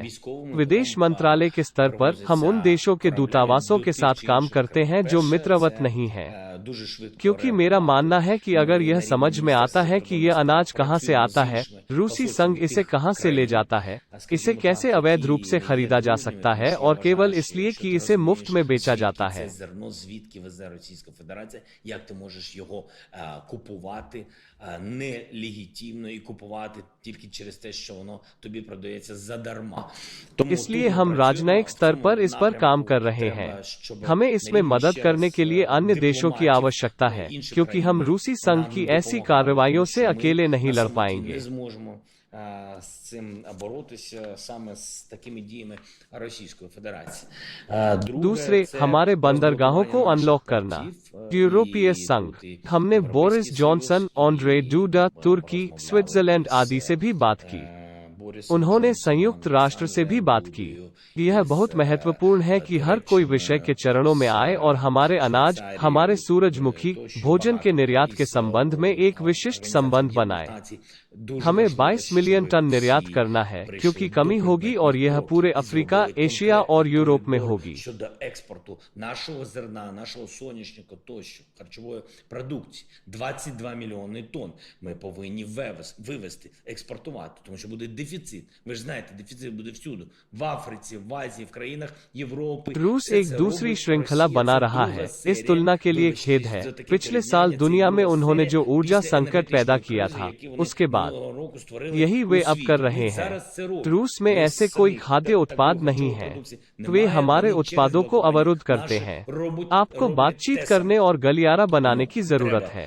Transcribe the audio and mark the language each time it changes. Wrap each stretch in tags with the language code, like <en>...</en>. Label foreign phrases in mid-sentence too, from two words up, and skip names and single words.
<hi>विदेश मंत्रालय के स्तर पर हम उन देशों के दूतावासों के साथ काम करते हैं जो मित्रवत नहीं हैं, क्योंकि मेरा मानना है कि अगर यह समझ में आता है कि यह अनाज कहां से आता है, रूसी संघ इसे कहां से ले जाता है, इसे कैसे अवैध रूप से खरीदा जा सकता है और केवल इसलिए कि इसे मुफ्त में बेचा जाता है,</hi> <uk>купувати нелегітимно і купувати тільки через те, що воно тобі продається задарма.</uk> <hi>इसलिए हम राजनयिक स्तर पर इस पर काम कर रहे हैं। हमें इसमें मदद करने के लिए अन्य देशों की आवश्यकता है, क्योंकि हम रूसी संघ की ऐसी कार्रवाइयों से अकेले नहीं लड़ पाएंगे।</hi> <uk>з цим боротися саме з такими діями Російської Федерації.</uk> <hi>दूसरे, हमारे बंदरगाहों को अनलॉक करना। यूरोपीय संघ, हमने बोरिस जॉनसन, ऑन्ड्रे डूडा, तुर्की, स्विट्जरलैंड आदि से भी बात की। उन्होंने संयुक्त राष्ट्र से भी बात की। यह बहुत महत्वपूर्ण है कि हर कोई विषय के चरणों में आए और हमारे अनाज, हमारे सूरजमुखी भोजन के निर्यात के संबंध में एक विशिष्ट संबंध बनाए। हमें 22 मिलियन टन निर्यात करना है, क्योंकि कमी होगी और यह पूरे अफ्रीका, एशिया और यूरोप में होगी।</hi> <uk>Щодо експорту нашого зерна, нашого соняшника тощо, харчової продукції, 22 мільйони тонн ми повинні вивезти, експортувати, тому що буде дефіцит. Ви ж знаєте, дефіцит буде всюди. В Африці, в Азії, в країнах Європи.</uk> <hi>रूस एक दूसरी श्रृंखला बना रहा है। इस तुलना के लिए खेद है, पिछले साल दुनिया में उन्होंने जो ऊर्जा संकट पैदा किया था, उसके बाद यही वे अब कर रहे हैं। रूस में ऐसे कोई खाद्य उत्पाद नहीं है। वे हमारे उत्पादों को अवरुद्ध करते हैं। आपको बातचीत करने और गलियारा बनाने की जरूरत है।</hi>